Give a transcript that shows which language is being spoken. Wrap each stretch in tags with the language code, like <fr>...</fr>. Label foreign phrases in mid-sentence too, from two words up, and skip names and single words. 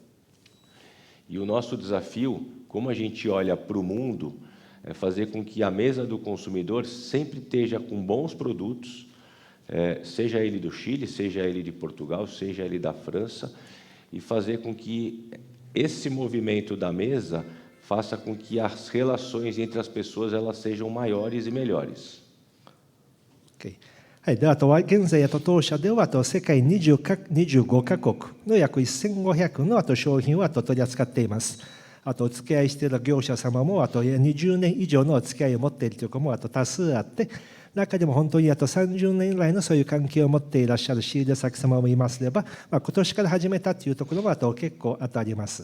<pt>E o nosso desafio, como a gente olha para o mundo, é fazer com que a mesa do consumidor sempre esteja com bons produtos, seja ele do Chile, seja ele de Portugal, seja ele da França, e fazer com que esse movimento da mesa faça com que as relações entre as pessoas elas sejam maiores e melhores. Okay.</pt> <ja>はい、であとは現在当社では世界25カ国の約1500の商品を取り扱っています。お付き合いしている業者様も20年以上のお付き合いを持っているということも多数あって、中でも本当に30年来のそういう関係を持っていらっしゃる仕入れ先様もいますれば、今年から始めたというところも結構あります。</ja>